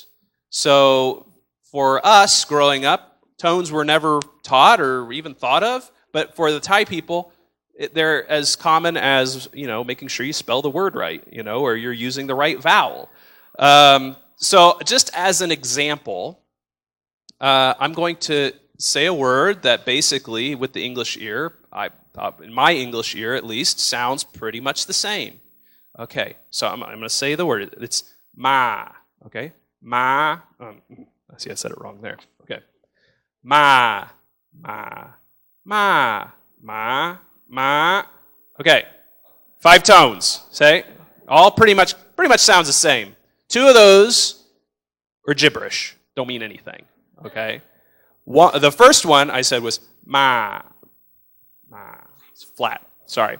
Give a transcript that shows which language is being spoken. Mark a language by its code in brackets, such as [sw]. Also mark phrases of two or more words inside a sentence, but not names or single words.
[en] So for us growing up, tones were never taught or even thought of, but for the Thai people, they're as common as, making sure you spell the word right, or you're using the right vowel. So just as an example, I'm going to say a word that basically, with the English ear, in my English ear at least, sounds pretty much the same. Okay, so I'm going to say the word. It's ma. Okay, ma. See, I said it wrong there. Okay, ma, ma, ma, ma, ma. Okay, 5 tones. Say, all pretty much sounds the same. 2 of those are gibberish. Don't mean anything. Okay, the first one I said was ma, ma. It's flat. Sorry.